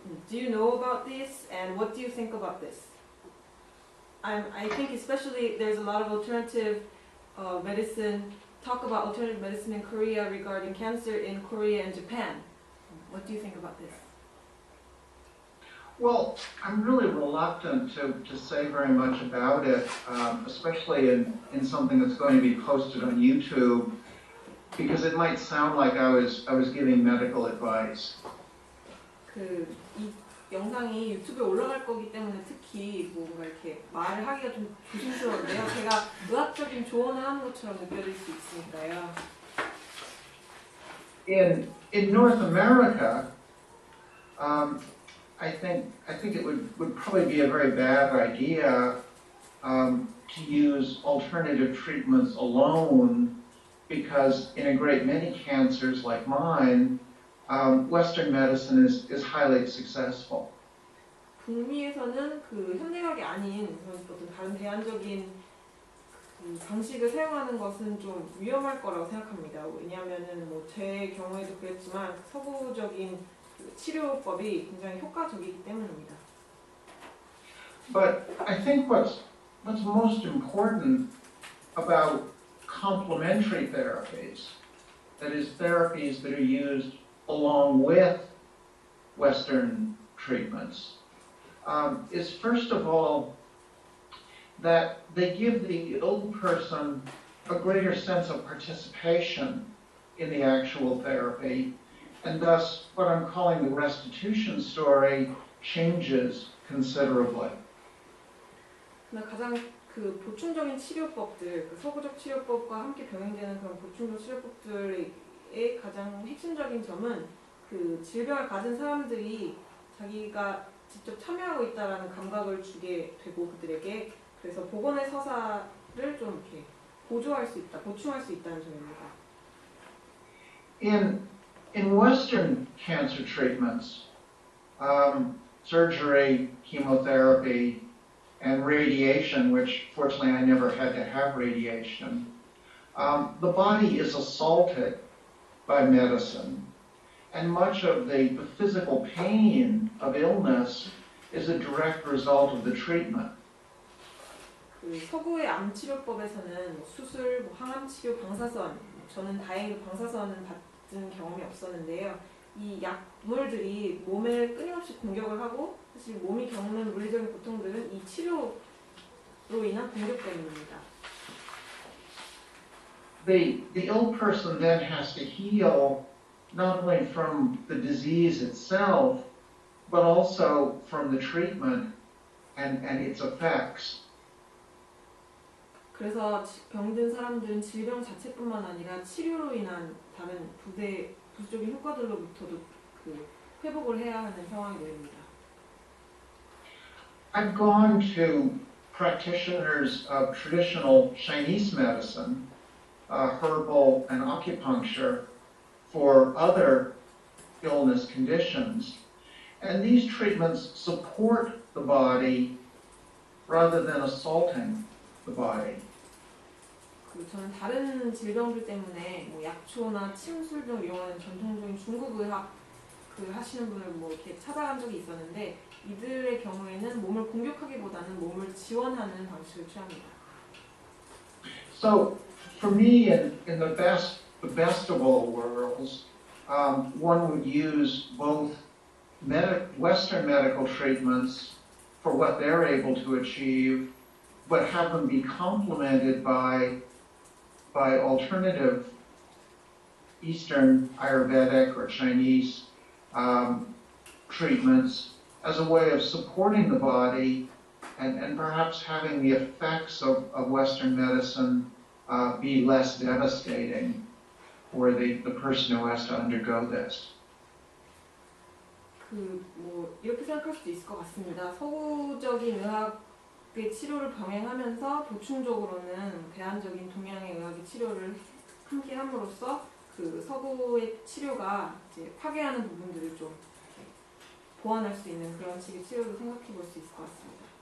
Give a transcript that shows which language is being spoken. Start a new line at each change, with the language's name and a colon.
English: Do you know about this, and what do you think about this? I think especially there's a lot of alternative medicine, talk about alternative medicine in Korea regarding cancer in Korea and Japan. What do you think about this? Well, I'm really reluctant to say very much about it, especially in something that's going to be posted on YouTube, because it might sound like I was giving medical advice.
Korean: 이 영상이 유튜브에 올라갈 거기 때문에 특히 뭔가 이렇게 말을 하기가 좀 조심스러운데요. 제가 의학적인 조언을 하는 것처럼 느껴질 수 있으니까요.
English: In North America, I think it would probably be a very bad idea to use alternative treatments alone, because in a great many cancers like mine, Western medicine is highly successful.
Korean: 북미에서는 현대의학이 아닌 어떤 다른 대안적인 방식을 사용하는 것은 좀 위험할 거라고 생각합니다. 왜냐하면은 제 경우에도 그랬지만 서구적인 치료법이 굉장히 효과적이기 때문입니다.
English: But I think what's most important about complementary therapies, that is, therapies that are used along with Western treatments, is first of all that they give the ill person a greater sense of participation in the actual therapy, and thus what I'm calling the restitution story changes considerably.
Korean: 가장 보충적인 치료법들, 서구적 치료법과 함께 병행되는 그런 보충적 치료법들의 가장 핵심적인 점은 질병을 가진 사람들이 자기가 직접 참여하고 있다라는 감각을 주게 되고 그들에게 그래서 복원의 서사를 좀 이렇게 보충할 수 있다는 점입니다.
English: In Western cancer treatments, surgery, chemotherapy, and radiation, which fortunately I never had to have radiation, the body is assaulted by medicine, and much of the physical pain of illness is a direct result of the treatment.
Korean: 서구의 암치료법에서는 수술, 항암치료, 방사선, 저는 다행히 방사선은 받은 경험이 없었는데요. 이 약물들이 몸에 끊임없이 공격을 하고 사실 몸이 겪는 물리적인 고통들은 이 치료로 인한 공격 때문입니다.
English: the ill person then has to heal not only from the disease itself, but also from the treatment and its effects.
Korean: 그래서 병든 사람들은 질병 자체뿐만 아니라 치료로 인한 다른 부수적인 효과들로부터도 그 회복을 해야 하는 상황이 됩니다.
English: I've gone to practitioners of traditional Chinese medicine, herbal and acupuncture, for other illness conditions. And these treatments support the body rather than assaulting the body.
Korean: 저는 다른 질병들 때문에 뭐 약초나 침술 등을 이용하는 전통적인 중국 의학 하시는 분을 뭐 이렇게 찾아간 적이 있었는데 이들의 경우에는 몸을 공격하기보다는 몸을 지원하는 방식을 취합니다.
English: So, for me, in the best of all worlds, one would use both Western medical treatments for what they're able to achieve, but have them be complemented by alternative Eastern Ayurvedic or Chinese treatments as a way of supporting the body and perhaps having the effects of Western medicine be less devastating for the person who has to undergo this.
Korean: 뭐 이렇게 생각할 수도 있을 것 같습니다. 서구적인 의학의 치료를 병행하면서 보충적으로는 대안적인 동양의 의학의 치료를 함께 함으로써 그 서구의 치료가 이제 파괴하는 부분들을 좀 보완할 수 있는 그런 식의 치료도 생각해 볼 수 있을 것 같습니다.